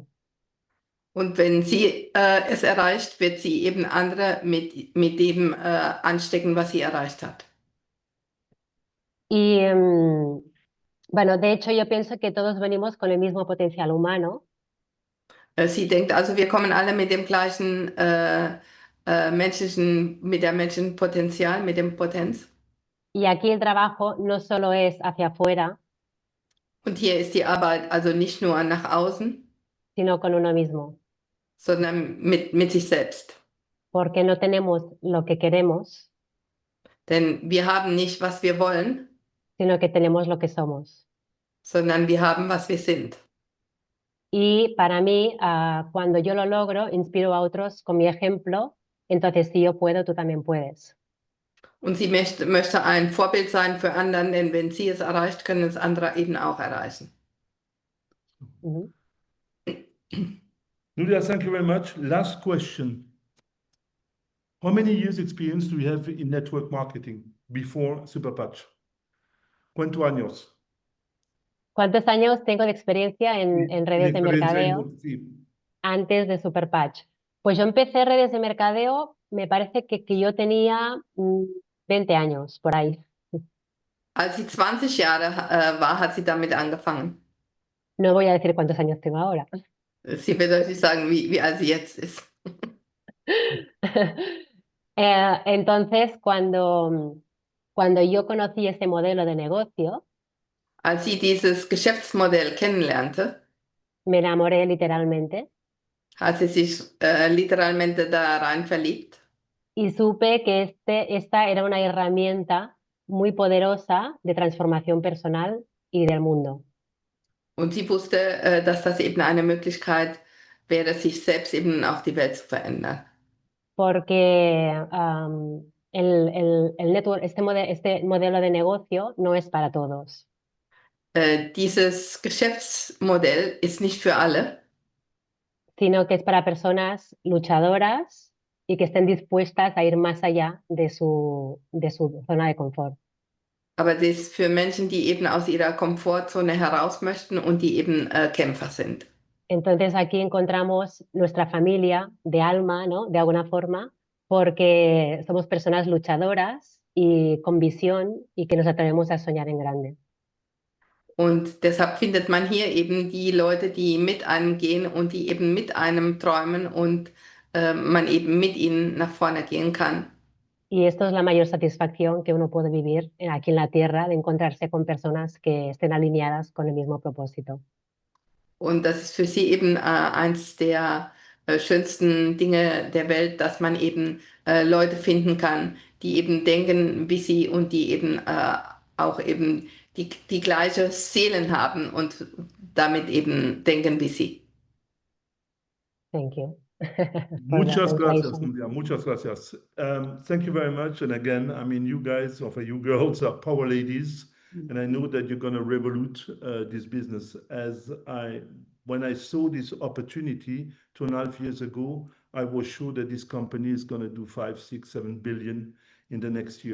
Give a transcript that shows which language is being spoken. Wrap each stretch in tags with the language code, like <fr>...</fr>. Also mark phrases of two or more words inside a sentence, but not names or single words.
<de>Und wenn sie es erreicht, wird sie eben andere mit dem anstecken, was sie erreicht hat.</de> <es>Y bueno, de hecho yo pienso que todos venimos con el mismo potencial humano.</es> <de>Sie denkt also, wir kommen alle mit dem gleichen mit der menschlichen Potenzial, mit dem Potenz.</de> <es>Y aquí el trabajo no solo es hacia afuera,</es> <de>Und hier ist die Arbeit also nicht nur nach außen,</de> <es>sino con uno mismo.</es> <de>sondern mit sich selbst.</de> <es>Porque no tenemos lo que queremos,</es> <de>Denn wir haben nicht, was wir wollen,</de> <es>sino que tenemos lo que somos.</es> <de>sondern wir haben, was wir sind.</de> <es>Y para mí, cuando yo lo logro, inspiro a otros con mi ejemplo. Entonces, si yo puedo, tú también puedes.</es> <de>Und sie möchte ein Vorbild sein für anderen, denn wenn sie es erreicht, können es andere eben auch erreichen. Ujú.</de> <en>Nuria, thank you very much. Last question. How many years experience do you have in network marketing before Superpatch?</en> <es>¿Cuántos años? ¿Cuántos años tengo de experiencia en redes de experiencia en- mercadeo sí. antes de Superpatch? Pues yo empecé redes de mercadeo, me parece que yo tenía 20 años por ahí.</es> <de>Als sie 20 Jahre war, hat sie damit angefangen.</de> <es>No voy a decir cuántos años tengo ahora.</es> <de>Sie wird euch nicht sagen, wie alt sie jetzt ist.</de> <es>Entonces, cuando yo conocí ese modelo de negocio,</es> <de>Als sie dieses Geschäftsmodell kennenlernte,</de> <es>me enamoré literalmente</es> <de>hat sie sich literalmente da rein verliebt.</de> <es>y supe que esta era una herramienta muy poderosa de transformación personal y del mundo.</es> <de>Und sie wusste, dass das eben eine Möglichkeit wäre, sich selbst eben auch die Welt zu verändern.</de> <es>Porque el network, este modelo de negocio no es para todos,</es> <de>Dieses Geschäftsmodell ist nicht für alle,</de> <es>sino que es para personas luchadoras y que estén dispuestas a ir más allá de su zona de confort.</es> <de>aber es ist für Menschen, die eben aus ihrer Komfortzone heraus möchten und die eben Kämpfer sind.</de> <es>Entonces aquí encontramos nuestra familia de alma, ¿no? De alguna forma, porque somos personas luchadoras y con visión y que nos atrevemos a soñar en grande.</es> <de>Und deshalb findet man hier eben die Leute, die mit einem gehen und die eben mit einem träumen und man eben mit ihnen nach vorne gehen kann.</de> <es>Y esto es la mayor satisfacción que uno puede vivir aquí en la Tierra, de encontrarse con personas que estén alineadas con el mismo propósito.</es> <de>Und das ist für sie eben eins der schönsten Dinge der Welt, dass man eben Leute finden kann, die eben denken wie sie und die eben auch eben die gleiche Seelen haben und damit eben denken wie Sie.</de> <en>Thank you for the</en> <es>Muchas gracias,</es> <en>translation.</en> <es>Nuria. Muchas gracias.</es> <en>Thank you very much. And again, I mean, you guys, or you girls, are power ladies, and I know that you're going to revolute this business. When I saw this opportunity 2.5 years ago, I was sure that this company is going to do 5, 6, 7 billion in the next years.</en>